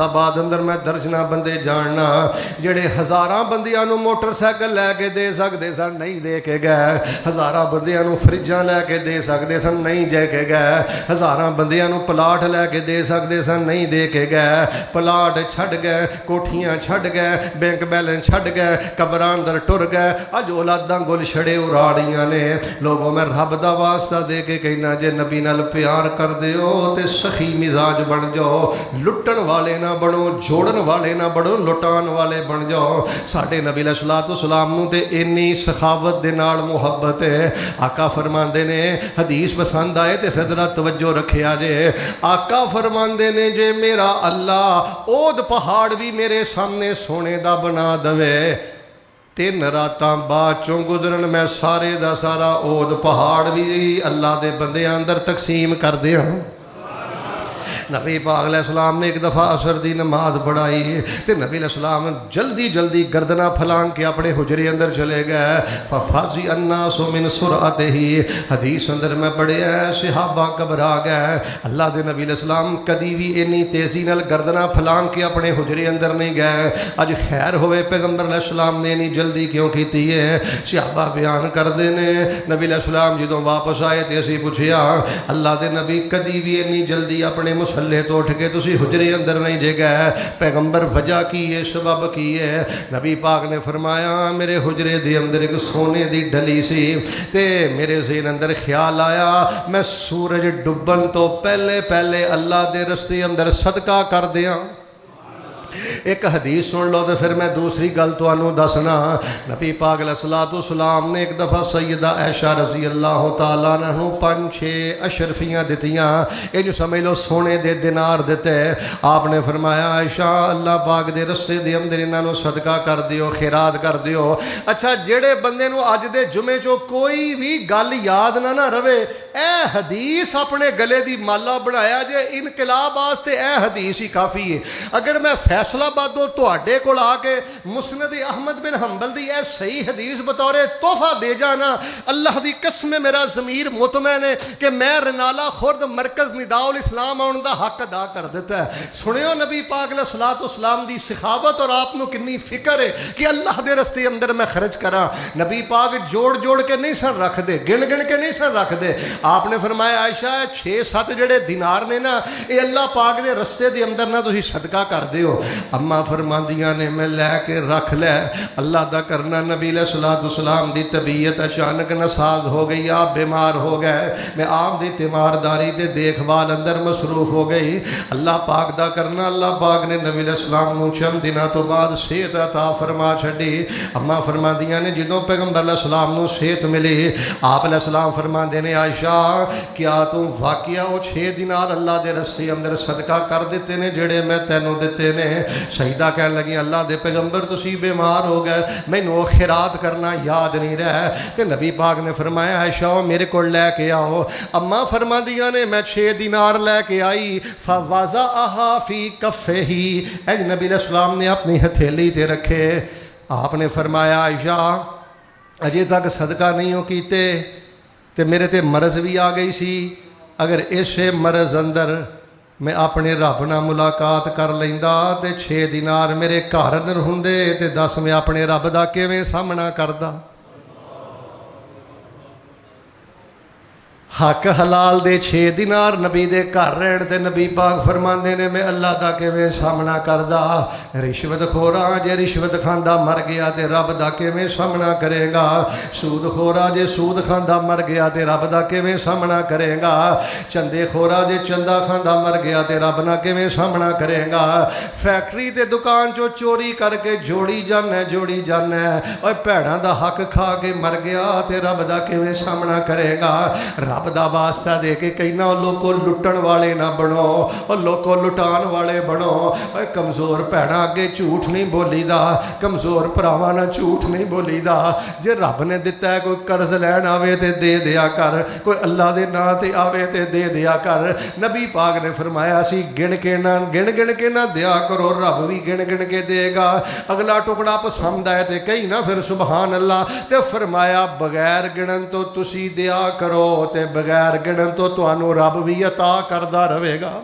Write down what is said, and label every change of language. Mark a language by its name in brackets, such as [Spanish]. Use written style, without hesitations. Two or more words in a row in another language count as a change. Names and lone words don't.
[Punjabi] آباد اندر میں درجناں بندے جاننا جڑے ہزاراں بندیاں نو موٹر سائیکل لے کے دے سکدے سن نہیں دے کے گئے ہزاراں بندیاں نو فریجاں لے کے دے سکدے سن نہیں دے کے گئے ہزاراں بندیاں نو پلاٹ لے کے دے سکدے سن نہیں دے کے گئے پلاٹ چھڈ گئے کوٹھیاں چھڈ گئے بینک بیلنس چھڈ گئے قبراں اندر ٹر گئے اج اولاداں گل چھڑے اراڑیاں نے لوگوں میں رب دا واسطہ دے کے کہنا جے نبی نال پیار کر دیو تے سخی مزاج بن جاؤ لٹن والے نہ بنو جوڑن والے نہ بنو لٹان والے بن جاؤ ساڈے نبی علیہ السلام نو تے انی سخاوت دے نال محبت ہے آقا فرماندے نے حدیث پسند آئے تے پھر ذرا توجہ رکھیا جے آقا فرماندے نے جے میرا اللہ اود پہاڑ بھی میرے سامنے سونے دا بنا دوے 3 راتاں بعد چوں گزرن میں سارے دا سارا اود پہاڑ بھی اللہ دے بندیاں اندر تقسیم کر دیاں نبی پاک علیہ السلام نے ایک دفعہ عصر دی نماز پڑھائی تے نبی علیہ السلام جلدی جلدی گردنہ پھلانگ کے اپنے حجرے اندر چلے گئے [Arabic] فَفَازِ النَّاسُ مِن سُرْعَتِهِ [Punjabi] حدیث اندر میں پڑھے ہیں صحابہ گھبرا گئے اللہ دے نبی علیہ السلام کدی بھی انی تیزی نال گردنہ پھلانگ کے اپنے حجرے اندر نہیں گئے اج خیر ہوئے پیغمبر علیہ السلام نے انی جلدی کیوں کیتی ہے صحابہ بیان کر دینے نبی علیہ السلام جدوں واپس آئے تے اسی پوچھیا اللہ دے نبی کدی بھی انی جلدی اپنے مسلے تو اٹھ کے تسی حجرے اندر نہیں جے گئے پیغمبر وجہ کی ہے سبب کی ہے نبی پاک نے فرمایا میرے حجرے دے اندر ایک سونے دی ڈلی سی تے میرے ذہن اندر خیال آیا میں سورج ڈبن تو پہلے پہلے اللہ دے رستے اندر صدقہ کر دیاں ایک حدیث سن لو تو پھر میں دوسری گل تانوں دسنا نبی پاک علیہ السلام نے ایک دفعہ سیدہ عائشہ رضی اللہ تعالیٰ عنہ 5-6 اشرفیاں دتیاں یہ جو سمجھ لو سونے دے دینار دیتے آپ نے فرمایا عائشہ اللہ پاک دے رستے دے اندر انہاں نو صدقہ کر دیو خیرات کر دیو اچھا جڑے بندے نو اج دے جمعے چو کوئی بھی گل یاد نہ رہے اے حدیث اپنے گلے دی مالا بنایا جے انقلاب واسطے اے حدیث ہی کافی ہے اگر میں فیصلہ بادوں تواڈے کول آ کے مسند احمد بن حنبل دی اے صحیح حدیث بطور تحفہ دے جانا، اللہ دی قسم میرا ضمیر مطمئن ہے کہ میں رنالہ خرد مرکز نداء الاسلام آن دا حق ادا کر دیتا ہے۔ سنیو نبی پاک علیہ الصلوۃ والسلام دی سخاوت اور آپ نو کنی فکر ہے کہ اللہ دے رستے اندر میں خرچ کراں۔ نبی پاک جوڑ جوڑ کے نہیں سن رکھ دے، گن گن کے نہیں سن رکھ دے۔ آپ نے فرمایا عائشہ 6-7 جڑے دینار نے نا اے اللہ پاک دے رستے دے اندر نہ تسی صدقہ کر دیو۔ اماں فرماندیاں نے میں لے کے رکھ لے، اللہ دا کرنا نبی علیہ الصلوۃ والسلام دی طبیعت اچانک ناساز ہو گئی، آپ بیمار ہو گئے، میں آپ دی تیمارداری دے دیکھ بھال اندر مصروف ہو گئی۔ اللہ پاک دا کرنا اللہ پاک نے نبی علیہ السلام نو چند دنوں تو بعد صحت عطا فرما چھڈی۔ اماں فرماندیاں نے جدوں پیغمبر علیہ السلام نو صحت ملی، آپ علیہ السلام فرماندے نے عائشہ [Urdu] کیا تم واقعہ وہ [Punjabi] 6 دینار اللہ دے رستے اندر صدقہ کر دیتے نے جڑے میں تینوں دیتے نے؟ سجدہ کہن لگی اللہ دے پیغمبر تسی بیمار ہو گئے، مینوں خیرات کرنا یاد نہیں رہا۔ تے نبی پاک نے فرمایا عائشہ میرے کو لے کے آؤ۔ اماں فرماندیاں نے میں 6 دینار لے کے آئی، [Arabic] فوضعها فی کفہ، [Punjabi] اے نبی علیہ السلام نے اپنی ہتھیلی تے رکھے۔ آپ نے فرمایا عائشہ اجے تک صدقہ نہیں ہو کیتے تے میرے تے مرض بھی آ گئی سی، اگر اسے مرض اندر میں اپنے رب نال ملاقات کر لیندا تے 6 دینار میرے گھر اندر ہوندے تے دس میں اپنے رب دا کیویں سامنا کردا؟ حق حلال دے 6 دینار نبی دے گھر رہن تے نبی پاک فرماندے نے میں اللہ دا کیویں سامنا کردا؟ رشوت خوراں جے رشوت کھاندا مر گیا تے رب دا کیویں سامنا کرے گا؟ سود خورا جے سود کھاندا مر گیا تے رب دا کیویں سامنا کرے گا؟ چندے خورا جے چندہ کھاندا مر گیا تے رب نہ کیویں سامنا کرے گا؟ فیکٹری تے دکان چوں چوری کر کے جوڑی جانا اوے بھیڑاں دا حق کھا کے مر گیا تے رب دا کیویں سامنا کرے گا؟ رب دا واسطہ دے کے کہنا لوگوں لٹن والے نہ بنو، اور لوگوں لٹان والے بنو۔ کمزور بھیڑاں اگے جھوٹ نہیں بولی دا، کمزور بھراواں نہ جھوٹ نہیں بولی دا۔ جے رب نے دتا ہے کوئی قرض لین آوے تے دے دیا کر، کوئی اللہ دے ناں تے آوے تے دے دیا کر۔ نبی پاک نے فرمایا سی گن کے نہ دیا کرو، رب بھی گن کے دے گا۔ اگلا ٹکڑا پسند آئے تے کہیں نہ پھر سبحان اللہ۔ تے فرمایا بغیر گنن تو تسی دیا کرو تے بغیر گنن تو تانوں رب بھی عطا کردا رہے گا۔